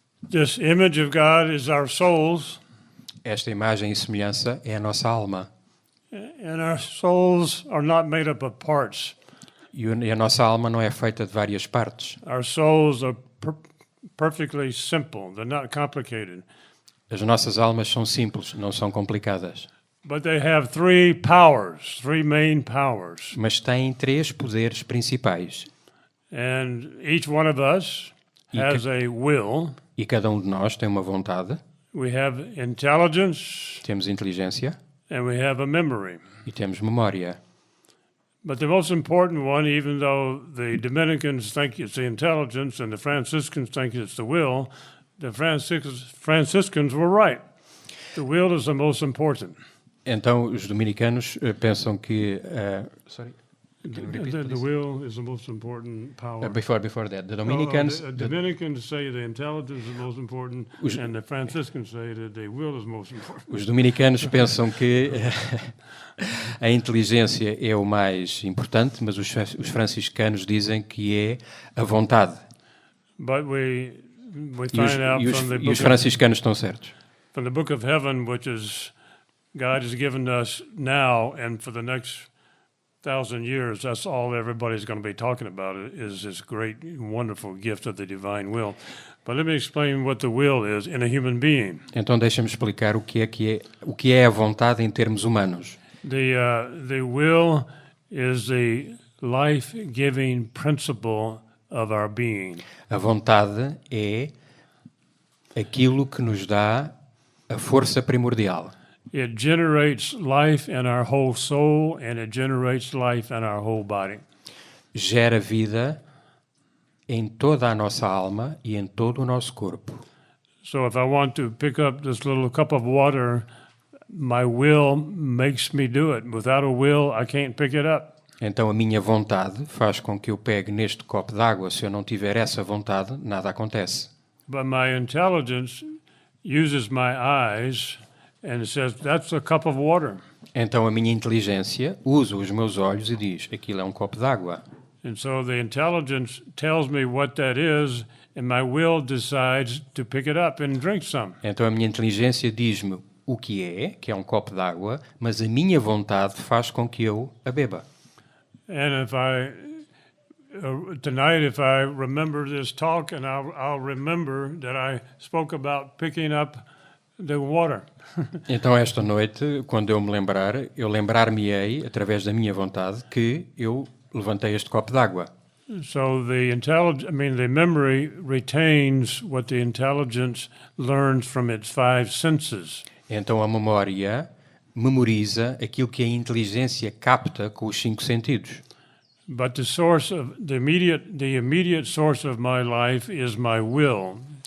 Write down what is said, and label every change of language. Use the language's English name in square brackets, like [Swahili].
[English] This image of God is our souls, [Portuguese] Esta imagem e semelhança é a nossa alma. [English] and our souls are not made up of parts. [Portuguese] E a nossa alma não é feita de várias partes. [English] Our souls are perfectly simple. They're not complicated. [Portuguese] As nossas almas são simples, não são complicadas. [English] But they have three powers, three main powers. [Portuguese] Mas têm três poderes principais. [English] And each one of us has a will. [Portuguese] E cada um de nós tem uma vontade. [English] We have intelligence [Portuguese] Temos inteligência [English] and we have a memory. [Portuguese] e temos memória. [English] But the most important one, even though the Dominicans think it's the intelligence and the Franciscans think it's the will, the Franciscans were right. The will is the most important. [Portuguese] Então, os dominicanos pensam que... [English] The will is the most important power. Before that, the Dominicans... The Dominicans say the intelligence is most important, and the Franciscans say that the will is most important. [Portuguese] Os dominicanos pensam que a inteligência é o mais importante, mas os franciscanos dizem que é a vontade. [English] But we find out [Portuguese] E os franciscanos estão certos. [English] From the Book of Heaven, which is God has given us now and for the next 1,000 years, that's all everybody's going to be talking about is this great, wonderful gift of the divine will. But let me explain what the will is in a human being. [Portuguese] Então deixa-me explicar o que é a vontade em termos humanos. [English] The will is the life-giving principle of our being. [Portuguese] A vontade é aquilo que nos dá a força primordial. [English] It generates life in our whole soul and it generates life in our whole body. [Portuguese] Gera vida em toda a nossa alma e em todo o nosso corpo. [English] So if I want to pick up this little cup of water, my will makes me do it. Without a will, I can't pick it up. [Portuguese] Então a minha vontade faz com que eu pegue neste copo d'água. Se eu não tiver essa vontade, nada acontece. [English] But my intelligence uses my eyes and says, that's a cup of water. [Portuguese] Então a minha inteligência usa os meus olhos e diz, aquilo é um copo d'água. [English] And so the intelligence tells me what that is, and my will decides to pick it up and drink some. [Portuguese] Então a minha inteligência diz-me o que é um copo d'água, mas a minha vontade faz com que eu a beba. [English] And tonight, if I remember this talk, and I'll remember that I spoke about picking up the water. [Portuguese] Então, esta noite, quando eu me lembrar, eu lembrar-me-ei, através da minha vontade, que eu levantei este copo d'água. [English] So the memory retains what the intelligence learns from its five senses. [Portuguese] Então, a memória memoriza aquilo que a inteligência capta com os 5 sentidos. [English] But the immediate source of my life is my will.